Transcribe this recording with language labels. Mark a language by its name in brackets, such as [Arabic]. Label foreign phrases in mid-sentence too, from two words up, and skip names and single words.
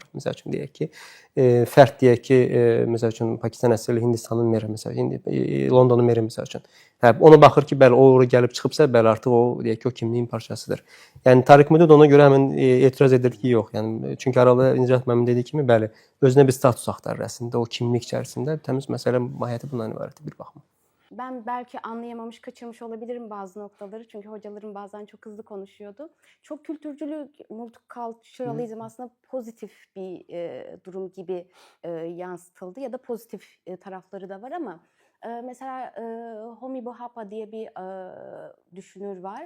[Azerbaijani] Məsəl üçün deyək ki, fərd deyək ki, məsəl üçün Pakistan əsərli Hindistanın meri, məsəl üçün Londonun meri məsəl üçün. Ona baxır ki, bəli, o ora gəlib çıxıbsa, bəli, artıq o deyək ki, o kimliyin parçasıdır. Yəni Tarık Modud ona görə həmin etiraz edir ki, yox. Yəni çünki arada Nicat müəllim dediyi kimi, bəli, özünə bir status axtarır əslində o kimlik içərisində. Təmiz məsələ mahiyyəti bundan ibarətdir bir baxma. [Turkish] Ben belki anlayamamış, kaçırmış olabilirim bazı noktaları. Çünkü hocalarım bazen çok hızlı konuşuyordu. Çok kültürcülük, multiculturalizm aslında pozitif bir durum gibi yansıtıldı. Ya da pozitif tarafları da var ama mesela Homi Bhabha diye bir düşünür var.